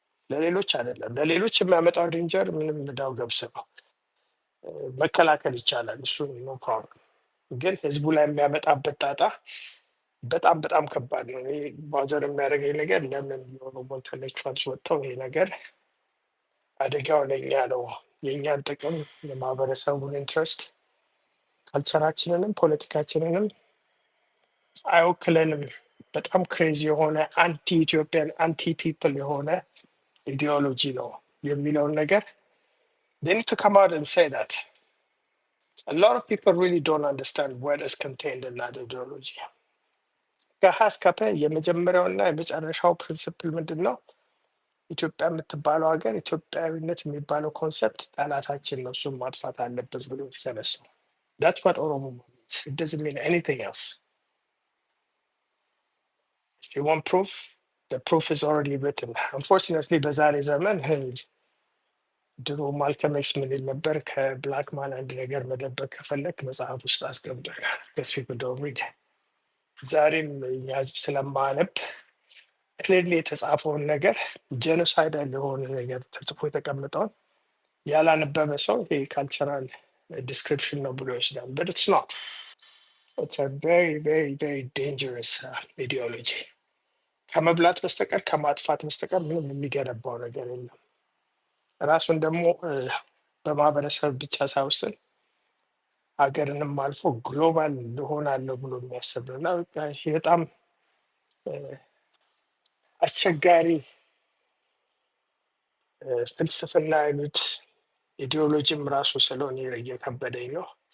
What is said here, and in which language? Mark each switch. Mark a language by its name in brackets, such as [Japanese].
[Amharic] ለሌሎች አይደለም። ለሌሎች የሚያመጣው ዴንጀር ምንም እንዳው ገብስ ነው፣ መከላከል ይቻላል፣ እሱ ኖ ፕሮብለም። ግን ህዝቡ ላይ የሚያመጣበት ጣጣ በጣም በጣም ከባድ ነው። ይሄ ባዘር የሚያደርገኝ ነገር ለምን የኦሮሞ ኢንተሌክቹዋልስ ወጥተው ይሄ ነገር አደጋው ለእኛ ነው፣ የእኛን ጥቅም፣ የማህበረሰቡን ኢንትረስት፣ ካልቸራችንንም ፖለቲካችንንም አይወክለንም፣ በጣም ክሬዚ የሆነ አንቲ ኢትዮጵያን አንቲ ፒፕል የሆነ ኢዲዮሎጂ ነው የሚለውን ነገር [English] they need to come out and say that. A lot of people really don't understand what is contained in that ideology. [Amharic] ከሀስከፐ የመጀመሪያውና የመጨረሻው ፕሪንስፕል ምንድን ነው? ኢትዮጵያ የምትባለው ሀገር ኢትዮጵያዊነት የሚባለው ኮንሰፕት ጠላታችን ነው፣ እሱም ማጥፋት አለበት ብሎ ሲሰነስ ነው። [English] that's what ኦሮሞ means. It doesn't mean anything else. If you want proof, the proof is already written. [Amharic] Unfortunately በዛሬ ዘመን ድሮ ማልከም ኤክስ ምን ይል ነበር? ከብላክ ማን አንድ ነገር መደበቅ ከፈለግ መጽሐፍ ውስጥ አስቀምጦ ይላል። [English] because people don't read. [Amharic] ዛሬም እኛ ህዝብ ስለማነብ ክሊርሊ የተጻፈውን ነገር ጄኖሳይዳል የሆነ ነገር ተጽፎ የተቀመጠውን ያላነበበ ሰው ይሄ ካልቸራል ዲስክሪፕሽን ነው ብሎ ይወስዳል። [English] but it's not. It's a very very very dangerous ideology. [Amharic] ከመብላት በስተቀር ከማጥፋት በስተቀር ምንም የሚገነባው ነገር የለም። ራሱን ደግሞ በማህበረሰብ ብቻ ሳይወስን ሀገርንም አልፎ ግሎባል ልሆናለሁ ብሎ የሚያስብ ነው እና ይሄ በጣም አስቸጋሪ ፍልስፍና አይነት ኢዲዮሎጂም ራሱ ስለሆነ እየከበደኝ ነው።